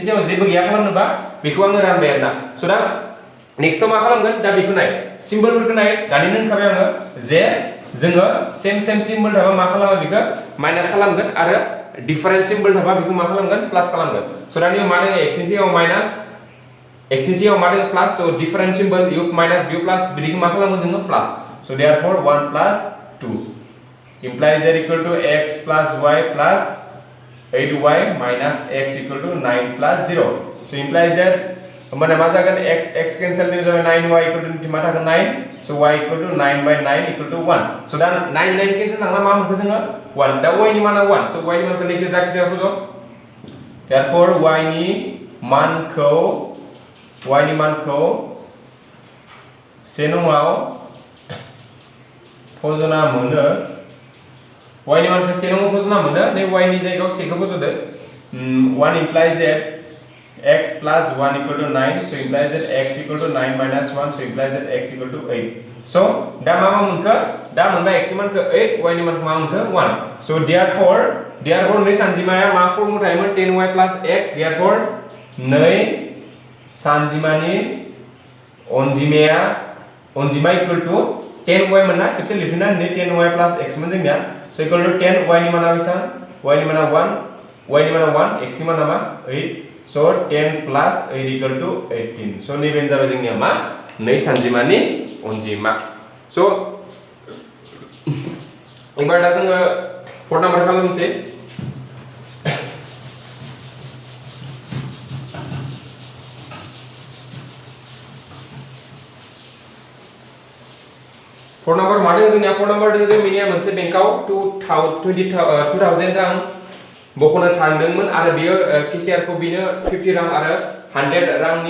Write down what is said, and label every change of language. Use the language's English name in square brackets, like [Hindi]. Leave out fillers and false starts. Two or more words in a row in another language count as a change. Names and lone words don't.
[Bodo] सायाव जेबो गैया खालामनोबा बेखौ आङो रानबाय आरोना स दा नेक्स्टआव मा खालामगोन दा बेखौ नाय सिम्बलफोरखौ नाय दानिनो होनखाबाय आङो जे जोङो [English] same symbol [Bodo] थाबा मा खालामो बेखौ माइनास खालामगोन आरो [English] different symbol [Bodo] थाबा बेखौ मा खालामगोन प्लास खालामगोन स दा नियाव मा दङ x नि सिगाङाव माइनास x नि सिगाङाव मा दङ प्लास स [English] different symbol [Bodo] u माइनास [English] v प्लास [Bodo] बिदिखौ मा खालामो जोङो [English] plus so therefore 1 plus 2 implies that equal to x plus y plus 8y minus x equal to 9 plus 0 so implies that [Bodo] होमबाना मा जागोन x कैंसिल नि जाबाय [English] 9y equal to [Bodo] मा थागोन [English] 9 so y equal to 9 by 9 equal to 1 so [Bodo] दा 9 कैंसिल थांना मा मोनखो जोङो 1 दा y नि माना [English] 1 so [Bodo] y नि मानखौ लेखो जायखिजाया फज [English] therefore y नि [Bodo] मानखौ से नङाव फजना मोनो y नि मानखौ से नङाव फजना मोनो नै y नि जायगायाव से खौ [English] फजदो 1 implies that x plus 1 equal to 9 so implies that x equal to 9 minus 1 so implies that x equal to 8 so [Bodo] दा मा मोनखो दा मोनबाय x नि मानखौ 8 y नि मानखौ मा मोनखो 1 [English] so therefore [Bodo] नै सानजिमाया मा फर्मुला थायोमोन [English] 10y plus x therefore [Bodo] नै सानजिमानि अनजिमा [English] equal to 10y [Bodo] मोनना खेबसे लिरफिनना नै [English] 10y plus x [Bodo] मोन जोंनिया [English] so equal to 10 [Bodo] y नि माना बेसेबां y नि माना 1 x नि माना मा 8 [English] so 10 plus 8 equal to 18 so [Bodo] नैबेनो जाबाय जोंनिया मा नै सानजिमानि अनजिमा so एबार दा जोङो 4 नाम्बार खालामनोसै 4 नाम्बार मा दङ जोंनिया 4 नाम्बार दङ जे मिनिया मोनसे बेंकाव 2000 रां बखनो थांदोंमोन आरो बियो केशियार को बिनो 50 रां आरो 100 रांनि